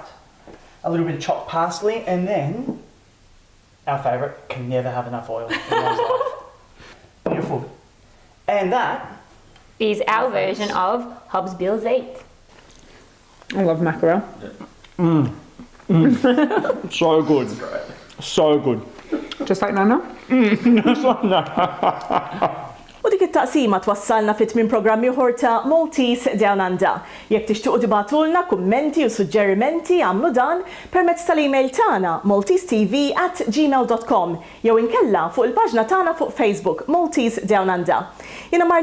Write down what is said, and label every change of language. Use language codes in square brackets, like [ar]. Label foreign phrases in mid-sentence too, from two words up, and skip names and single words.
[en] A little bit of chopped parsley, and then our favourite, can never have enough oil in one's life. Beautiful. And that is our version of Hobbs Bill's 8. I love mackerel. so good. So good. Just like Nana? [mt] U dik it-taqsima twassalna fit minn programm ieħor ta' Maltese Down Under. Jekk tixtiequ tibatulna kummenti u suġġerimenti għamlu dan permezz tal-email tagħna maltesetv@gmail.com jew inkella fuq il-paġna tagħna fuq Facebook Maltese Down Under.